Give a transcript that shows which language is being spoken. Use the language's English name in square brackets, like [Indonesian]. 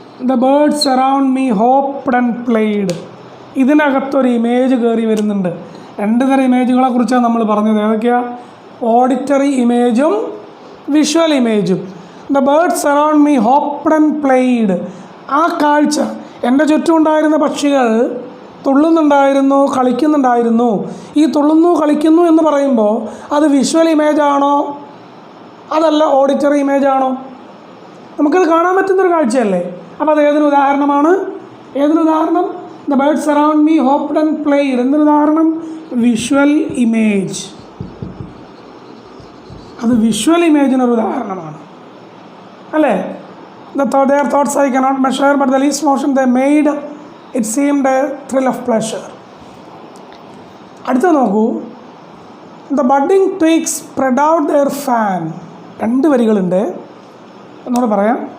[English] The birds surround me, hopped and played. [Malayalam] ഇതിനകത്തൊരു image കയറി വരുന്നുണ്ട്. രണ്ട് തരം ഇമേജുകളെ കുറിച്ചാണ് നമ്മൾ പറഞ്ഞത്. ഏതൊക്കെയാണ്? Auditory ഇമേജും visual ഇമേജും. [English] The birds surround me, hopped and played. [Malayalam] ആ കാഴ്ച, എൻ്റെ ചുറ്റുമുണ്ടായിരുന്ന പക്ഷികൾ തുള്ളുന്നുണ്ടായിരുന്നു, കളിക്കുന്നുണ്ടായിരുന്നു. ഈ തുള്ളുന്നു കളിക്കുന്നു എന്ന് പറയുമ്പോൾ അത് വിഷ്വൽ ഇമേജാണോ അതല്ല ഓഡിറ്ററി ഇമേജാണോ? നമുക്കത് കാണാൻ പറ്റുന്നൊരു കാഴ്ചയല്ലേ. അപ്പോൾ അത് ഏതൊരു ഉദാഹരണമാണ്? ഏതൊരുദാഹരണം? [English] The birds surround me hopped and played. [Malayalam] എന്തൊരുദാഹരണം? Visual image. അത് വിഷ്വൽ ഇമേജിനൊരു ഉദാഹരണമാണ് അല്ലേ? [English] Their thoughts I cannot measure, but the least motion they made, it seemed a thrill of pleasure. [Malayalam] അടുത്ത നോക്കൂ. [English] The budding twigs spread out their fan. [Malayalam] രണ്ട് വരികളുണ്ട്, എന്നോട് പറയാം.